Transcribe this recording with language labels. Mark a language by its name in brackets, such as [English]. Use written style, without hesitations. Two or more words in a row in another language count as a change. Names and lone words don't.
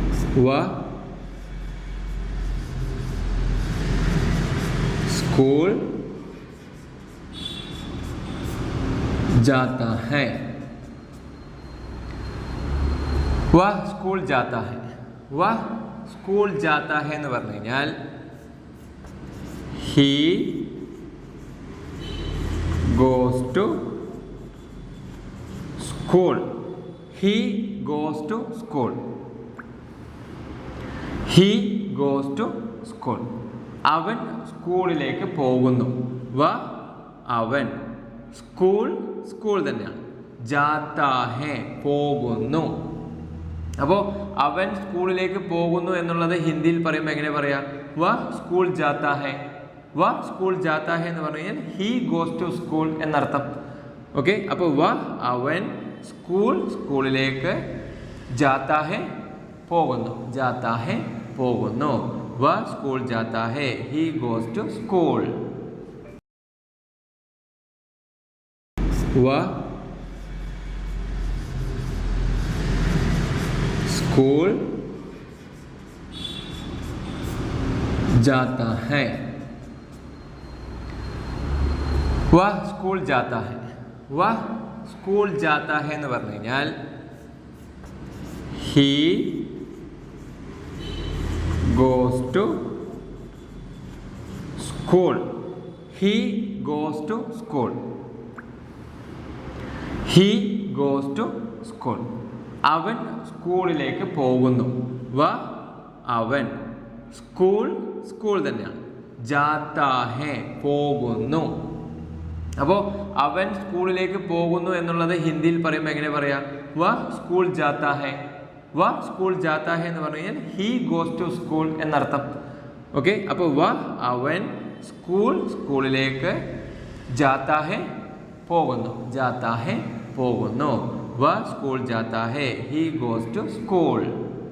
[Hindi] वह स्कूल जाता है. वह स्कूल जाता है. वह स्कूल जाता है [Malayalam] എന്ന് പറഞ്ഞു കഴിഞ്ഞാൽ [English] he goes to school. He goes to school. He goes to school. [Malayalam] അവൻ സ്കൂളിലേക്ക് പോകുന്നു. അവൻ സ്കൂൾ തന്നെയാണ്. [Hindi] जाता है പോകുന്നു. [Malayalam] അപ്പോൾ അവൻ സ്കൂളിലേക്ക് പോകുന്നു എന്നുള്ളത് ഹിന്ദിയിൽ പറയുമ്പോൾ എങ്ങനെ പറയാം? [Hindi] स्कूल जाता है. स्कूल जाता है [Malayalam] എന്ന് പറഞ്ഞു കഴിഞ്ഞാൽ [English] he goes to school [Malayalam] എന്നർത്ഥം. ഓക്കെ, അപ്പോൾ അവൻ സ്കൂളിലേക്ക് [Hindi] जाता है [Malayalam] പോകുന്നു. [Hindi] जाता है പോകുന്നു. स्कूल जाता है. [English] he goes to school. [Hindi] स्कूल जाता है. वह स्कूल जाता है. वह स्कूल जाता है [Malayalam] എന്ന് പറഞ്ഞു കഴിഞ്ഞാൽ [English] he goes to school. He goes to school. He goes to school. [Malayalam] അവൻ സ്കൂളിലേക്ക് പോകുന്നു. അവൻ സ്കൂൾ തന്നെയാണ്. [Hindi] जाता है പോകുന്നു. [Malayalam] അപ്പോൾ അവൻ സ്കൂളിലേക്ക് പോകുന്നു എന്നുള്ളത് ഹിന്ദിയിൽ പറയുമ്പോൾ എങ്ങനെ പറയാം? [Hindi] स्कूल जाता है. स्कूल जाता है [Malayalam] എന്ന് പറഞ്ഞു കഴിഞ്ഞാൽ [English] he goes to school [Malayalam] എന്നർത്ഥം. ഓക്കെ, അപ്പോൾ അവൻ സ്കൂളിലേക്ക് [Hindi] जाता है [Malayalam] പോകുന്നു. [Hindi] जाता है പോകുന്നു. स्कूल जाता है. [English] he goes to school.